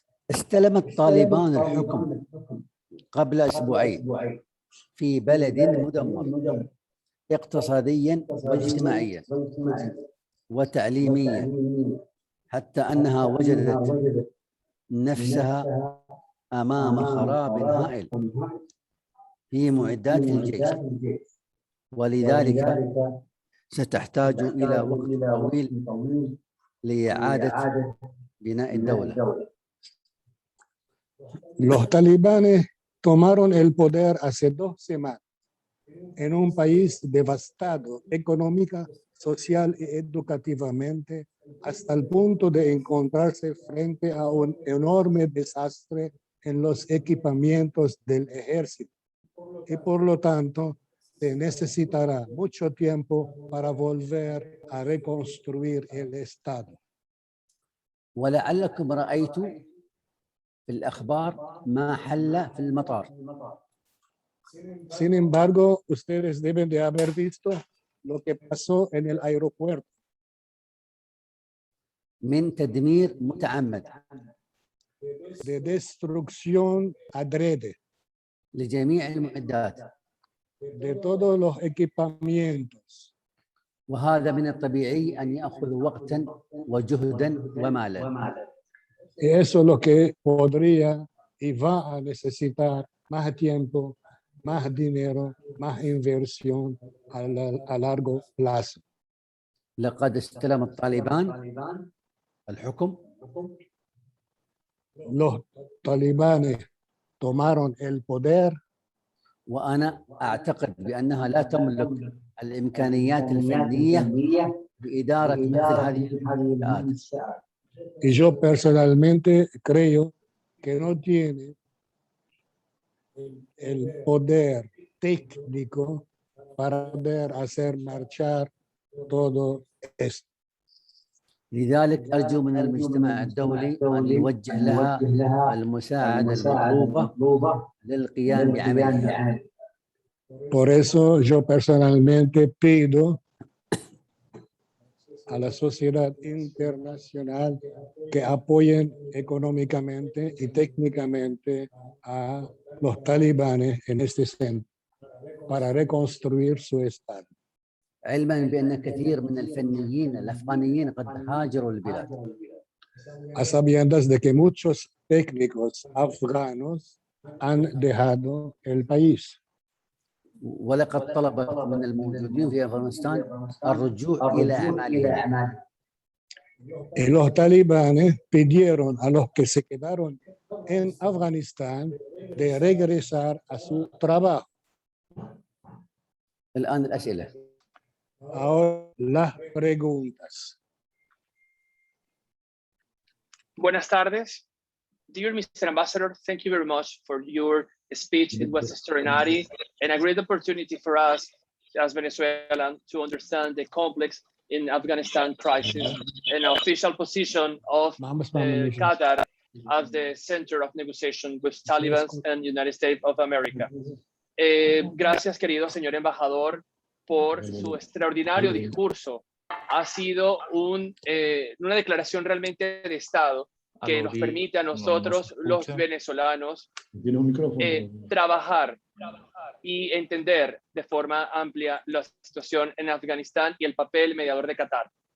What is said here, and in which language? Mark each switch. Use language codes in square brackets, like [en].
[ar] استلمت طالبان الحكم قبل اسبوعين في بلد مدمر اقتصاديا واجتماعيا وتعليميا، حتى انها وجدت نفسها امام خراب هائل في معدات الجيش، ولذلك ستحتاج إلى وقت طويل لإعادة بناء الدولة. [es] Los talibanes tomaron el poder hace 2 semanas en un país devastado económica, social y educativamente, hasta el punto de encontrarse frente a un enorme desastre en los equipamientos del ejército. Y por lo tanto, se necesitará mucho tiempo para volver a reconstruir el Estado. [ar] ولعلكم رأيتوا في الأخبار ما حل في المطار. [es] Sin embargo, ustedes deben de haber visto lo que pasó en el aeropuerto. [ar] من تدمير متعمد [es] De destrucción adrede [ar] لجميع المعدات، [es] de todos los equipamientos. [ar] وهذا من الطبيعي أن يأخذ وقتا وجهدا ومالا. [es] Y eso es lo que podría y va a necesitar más tiempo, más dinero, más inversión a largo plazo. [ar] لقد استلم الطالبان الحكم [es] Los talibanes tomaron el poder [ar] وأنا أعتقد بأنها لا تملك الإمكانيات الفنية بإدارة مثل هذه الفئات. [es] y yo personalmente creo que no tiene el poder técnico para poder hacer marchar todo esto. [ar] لذلك أرجو من المجتمع الدولي أن يوجه لها المساعدة المطلوبة للقيام بعملها. [es] Por eso yo personalmente pido a la sociedad internacional que apoyen económicamente y técnicamente a los talibanes en este centro para reconstruir su estado. [ar] علما بأن كثير من الفنيين الأفغانيين قد هاجروا البلاد. [es] A sabiendas de que muchos técnicos afganos han dejado el país. [ar] ولقد طلبت من الموجودين في أفغانستان الرجوع إلى أعمالهم. [es] Y los talibanes pidieron a los que se quedaron en Afganistán de regresar a su trabajo. [ar] الآن الأسئلة. [es] Ahora las preguntas. Buenas tardes. [en] Dear Mr. Ambassador, thank you very much for your speech. It was extraordinary and a great opportunity for us as Venezuelans to understand the complex in Afghanistan crisis and official position of Qatar as the center of negotiation with Taliban and United States of America. [es] Gracias, querido señor embajador, por su extraordinario discurso. Ha sido una declaración realmente de Estado que nos permite a nosotros, los venezolanos, Tiene un micrófono. trabajar y entender de forma amplia la situación en Afganistán y el papel mediador de Qatar.